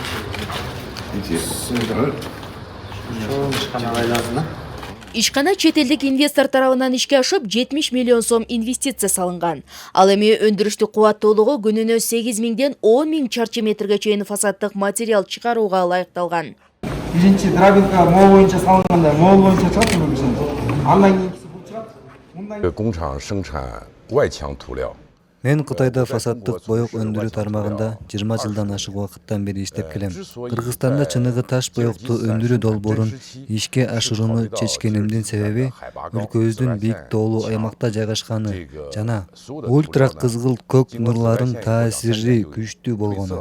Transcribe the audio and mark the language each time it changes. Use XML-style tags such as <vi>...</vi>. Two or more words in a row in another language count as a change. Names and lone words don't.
<ky>Ишкана чет элдик инвестор тарабынан ишке ашып 70 миллион сом инвестиция салынган. Ал эми өндүрүштүк кубаттуулугу күнүнө 8.000ден 10.000 чарчы метрге чейин фасадтык материал чыгарууга ылайыкталган. Биринчи драбинка мол боюнча салынганда мол боюнча чыгат, андан кийинкиси бул чыгат.</ky> <zh>工厂生产外墙涂料。</zh> <ky>Мен Кытайда фасадтык боек өндүрүү тармагында 20 жылдан ашык убакыттан бери иштеп келем. Кыргызстанда чыныгы таш боекту өндүрүү долбоорун ишке ашырууну чечкенимдин себеби өлкөбүздүн бийик тоолуу аймакта жайгашканы жана ультра кызгыл көк нурлардын таасири күчтүү болгону.</ky>